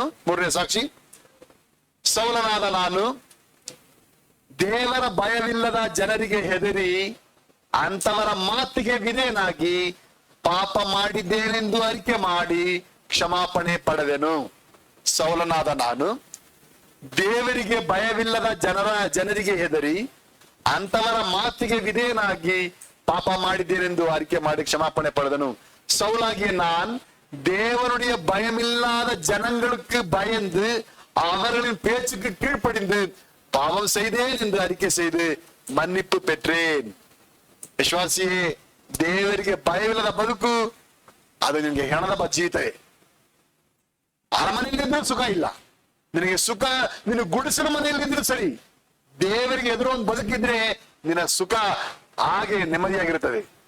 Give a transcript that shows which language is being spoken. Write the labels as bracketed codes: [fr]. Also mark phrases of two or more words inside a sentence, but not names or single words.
[kn] ಮೂರನೇ ಸಾಕ್ಷಿ, ಸೌಲನಾದ ನಾನು ದೇವರ ಭಯವಿಲ್ಲದ ಜನರಿಗೆ ಹೆದರಿ ಅಂತವರ ಮಾತಿಗೆ ವಿಧೇಯನಾಗಿ ಪಾಪ ಮಾಡಿದ್ದೇನೆಂದು ಅರಿಕೆ ಮಾಡಿ ಕ್ಷಮಾಪಣೆ ಪಡೆದೆನು. ಸೌಲನಾದ ನಾನು ದೇವರಿಗೆ ಭಯವಿಲ್ಲದ ಜನರಿಗೆ ಹೆದರಿ ಅಂತವರ ಮಾತಿಗೆ ವಿಧೇಯನಾಗಿ ಪಾಪ ಮಾಡಿದ್ದೇನೆಂದು ಅರಿಕೆ ಮಾಡಿ ಕ್ಷಮಾಪಣೆ ಪಡೆದನು. [ta] சவுலாகிய நான் தேவனுடைய பயமில்லாத ஜனங்களுக்கு பயந்து அவர்களின் பேச்சுக்கு கீழ்ப்படிந்து பாவம் செய்தேன் என்று அறிக்கை செய்து மன்னிப்பு பெற்றேன். [kn] ವಿಶ್ವಾಸಿಯೇ, ದೇವರಿಗೆ ಭಯವಿಲ್ಲದ ಬದುಕು ಅದು ನಿನ್ಗೆ ಹೆಣದ ಜೀವಿತ. ಅರಮನೆಯಲ್ಲಿದ್ದರೂ ಸುಖ ಇಲ್ಲ ನಿನಗೆ. ಸುಖ ನಿನ್ನ ಗುಡಿಸಿನ ಮನೆಯಲ್ಲಿದ್ದರೂ ಸರಿ, ದೇವರಿಗೆ ಎದುರು ಒಂದು ಬದುಕಿದ್ರೆ ನಿನ್ನ ಸುಖ ಹಾಗೆ ನೆಮ್ಮದಿಯಾಗಿರುತ್ತದೆ.